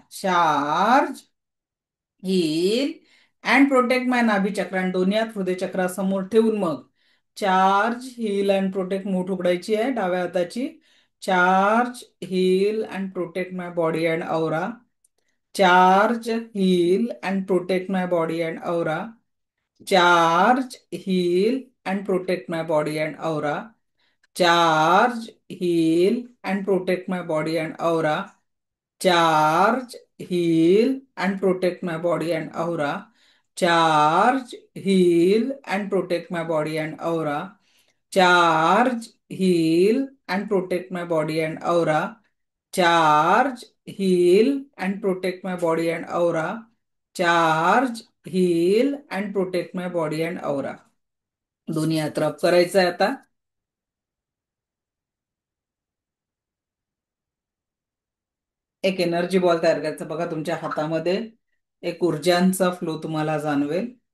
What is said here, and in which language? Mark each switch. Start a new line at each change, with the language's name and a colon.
English: Charge, heal and protect my nabhi chakra.
Marathi: आणि दोन्ही हात हृदय चक्रासमोर ठेवून मग
English: charge, heal and protect
Marathi: मूठ उघडायची आहे डाव्या हाताची.
English: Charge, heal and protect my body and aura. Charge, heal and protect my body and aura. Charge, heal, and protect my body and aura. Charge, heal, and protect my body and aura. Charge, heal, and protect my body and aura. Charge, heal, and protect my body and aura. Charge, heal, and protect my body and aura. Charge, heal, and protect my body and aura. Charge, heal, and protect my body and aura.
Marathi: दोन्ही हात रब करायचं आहे आता. एक energy ball तयार करायचा बघा तुमच्या हातामध्ये. एक ऊर्जांचा फ्लो तुम्हाला जाणवेल.